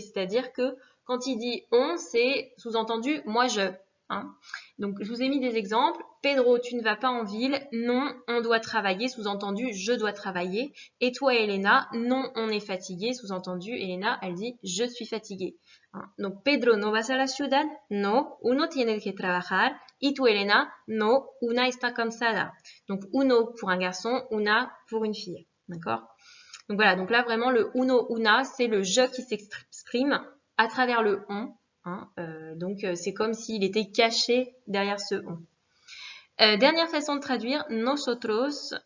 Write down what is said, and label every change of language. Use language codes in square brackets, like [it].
[fr] C'est-à-dire que quand il dit on, c'est sous-entendu moi je. Donc je vous ai mis des exemples. Pedro, tu ne vas pas en ville. Non, on doit travailler. Sous-entendu, je dois travailler. Et toi, Elena, non, on est fatigué. Sous-entendu, Elena, elle dit je suis fatiguée. [es] Donc Pedro, no vas a la ciudad. No, uno tiene que trabajar. Y tu, Elena, no, una está cansada. [fr] Donc uno pour un garçon, una pour une fille. D'accord? Donc voilà, donc là vraiment le uno, una, c'est le je qui s'exprime à travers le on. Donc c'est comme s'il était caché derrière ce on. Dernière façon de traduire, nosotros.